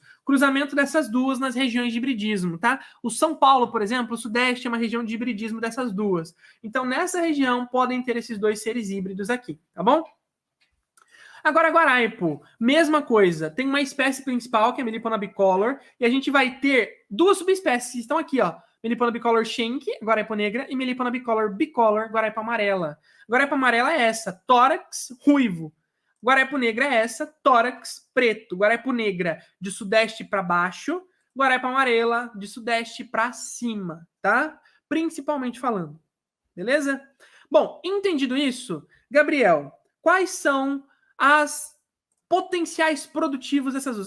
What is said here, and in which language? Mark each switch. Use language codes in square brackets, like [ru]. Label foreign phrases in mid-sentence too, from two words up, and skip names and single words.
[pt] Cruzamento dessas duas nas regiões de hibridismo, tá? O São Paulo, por exemplo, o Sudeste é uma região de hibridismo dessas duas. Então, nessa região, podem ter esses dois seres híbridos aqui, tá bom? Agora, Guaraipo, mesma coisa. Tem uma espécie principal, que é a Melipona bicolor, e a gente vai ter duas subespécies que estão aqui, ó. Melipona bicolor Schenck, Guaraipo negra, e Melipona bicolor, Guaraipo amarela. Guaraipo amarela é essa, tórax ruivo. Guaraipo negra é essa, tórax preto. Guaraipo negra de sudeste para baixo, Guaraipo amarela de sudeste para cima, tá? Principalmente falando. Beleza? Bom, entendido isso, Gabriel, quais são as potenciais produtivos dessas duas?